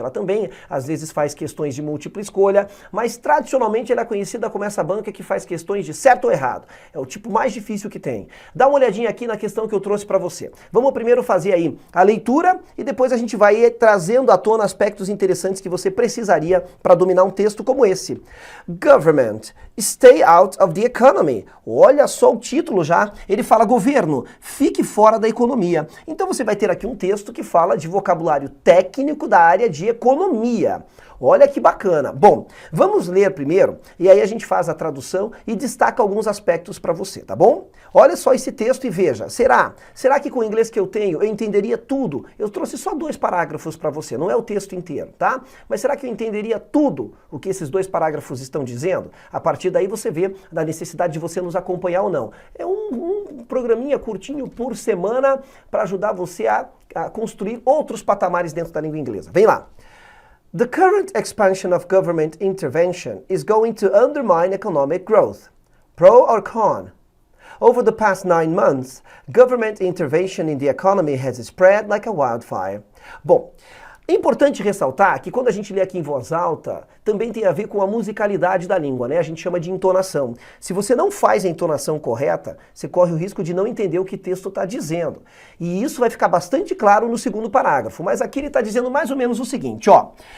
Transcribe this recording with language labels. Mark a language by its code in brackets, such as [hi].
[pt] Ela também, às vezes, faz questões de múltipla escolha, mas tradicionalmente ela é conhecida como essa banca que faz questões de certo ou errado. É o tipo mais difícil que tem. Dá uma olhadinha aqui na questão que eu trouxe para você. Vamos primeiro fazer aí a leitura e depois a gente vai trazendo à tona aspectos interessantes que você precisaria para dominar um texto como esse. [en] Government, stay out of the economy. [pt] Olha só o título já. Ele fala governo, fique fora da economia. Então você vai ter aqui um texto que fala de vocabulário técnico da área de economia. Olha que que bacana. Bom, vamos ler primeiro e aí a gente faz a tradução e destaca alguns aspectos para você, tá bom? Olha só esse texto e veja, será que com o inglês que eu tenho eu entenderia tudo? Eu trouxe só 2 parágrafos para você, não é o texto inteiro, tá? Mas será que eu entenderia tudo o que esses 2 parágrafos estão dizendo? A partir daí você vê da necessidade de você nos acompanhar ou não. É um programinha curtinho por semana para ajudar você a construir outros patamares dentro da língua inglesa. Vem lá! [en] The current expansion of government intervention is going to undermine economic growth. Pro or con? Over the past 9 months, government intervention in the economy has spread like a wildfire. [pt] Bom, é importante ressaltar que quando a gente lê aqui em voz alta, também tem a ver com a musicalidade da língua, né? A gente chama de entonação. Se você não faz a entonação correta, você corre o risco de não entender o que o texto está dizendo. E isso vai ficar bastante claro no segundo parágrafo. Mas aqui ele está dizendo mais ou menos o seguinte, ó.